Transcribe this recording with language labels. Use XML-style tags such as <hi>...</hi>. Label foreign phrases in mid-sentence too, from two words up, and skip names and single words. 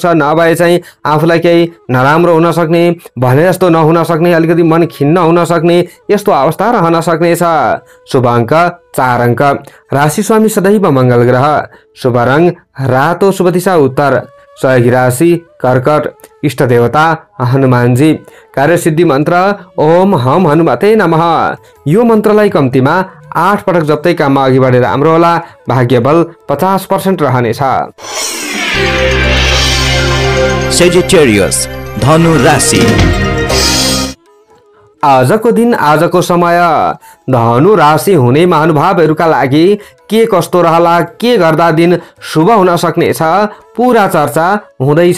<ne>नभए चाहिँ आफूलाई केही नराम्रो हुन सक्ने, भने जस्तो नहुन सक्ने, अलिकति मन खिन्न हुन सक्ने यस्तो अवस्था रहन सक्नेछ। शुभ अङ्क 4 अङ्क। राशि स्वामी सदैव मङ्गल ग्रह। शुभ रङ रातो, शुभ दिशा उत्तर। सहयोगी राशि कर्कट। इष्ट देवता हनुमानजी। कार्यसिद्धि मन्त्र</ne> <sa>ओम हम हनुमते नमः।</sa> <ne>यो मन्त्रलाई कम्तीमा 8 पटक जप्दै काममा अघि बढेर राम्रो होला। भाग्य बल 50% रहनेछ। सेजिटेरियस धनु राशि। आजको दिन आजको समय धनु राशि हुने महानुभावहरूका लागि के कस्तो रहला, के गर्दा दिन शुभ हुन सक्नेछ, पुरा चर्चा हुँदैछ।</ne>